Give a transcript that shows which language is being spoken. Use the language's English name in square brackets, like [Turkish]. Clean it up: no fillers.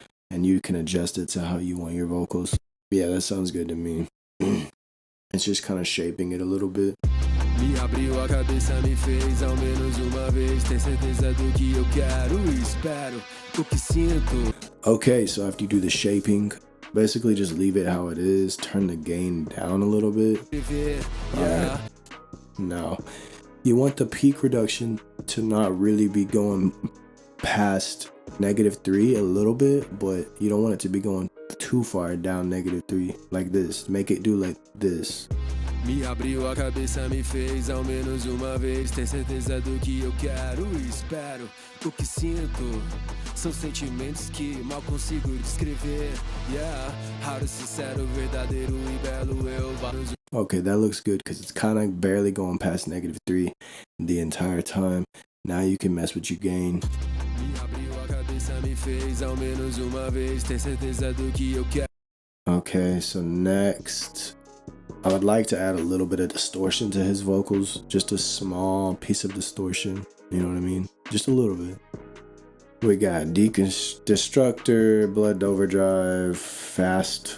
[English] And you can adjust it to how you want your vocals. Yeah, that sounds good to me. It's just kind of shaping it a little bit. [Portuguese] Me abriu a cabeça, me fez ao menos uma vez. Tem certeza do que eu quero e espero. O que sinto. [English] Okay, so after you do the shaping, basically just leave it how it is. Turn the gain down a little bit. Alright. Now, you want the peak reduction to not really be going past -3 a little bit, but you don't want it to be going too far down -3 like this. Make it do like this. [Portuguese] Me abriu a cabeça, me fez ao menos uma vez. Tem certeza do que eu quero e espero. O que sinto são sentimentos que mal consigo descrever. Yeah, raro, sincero, verdadeiro e belo. Eu valorizo. [English] Okay, that looks good because it's kind of barely going past -3 the entire time. Now you can mess with your gain. [Portuguese] Me abriu a cabeça, me fez ao menos uma vez. Tem certeza do que eu quero. [English] Okay, so next, I would like to add a little bit of distortion to his vocals. Just a small piece of distortion. You know what I mean? Just a little bit. We got Destructor, Blood Overdrive, Fast.